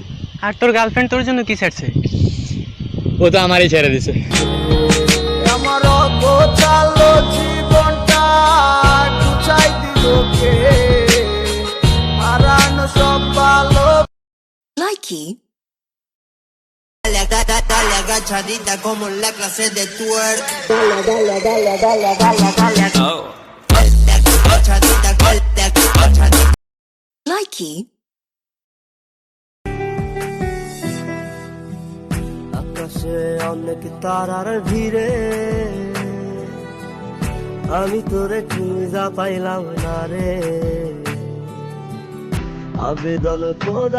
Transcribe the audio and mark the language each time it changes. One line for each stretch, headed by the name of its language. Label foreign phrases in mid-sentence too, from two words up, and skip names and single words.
Bangla: আর তোর গার্লফ্রেন্ড তোর জন্য কি ছাড়ছে? ও তো আমারই ছেড়ে দিছে। আমার গোছালো জীবনটা গুছাই দিল কে, হারানো সব ভালো।
Spanish: Likey. Dale agachadita como en la clase de twerk. Likey.
Bangla: আকাশে অনেক তারার ভিড়ে আমি তোরে খুঁজা পাইলাম না রে, আবেদন খোদা।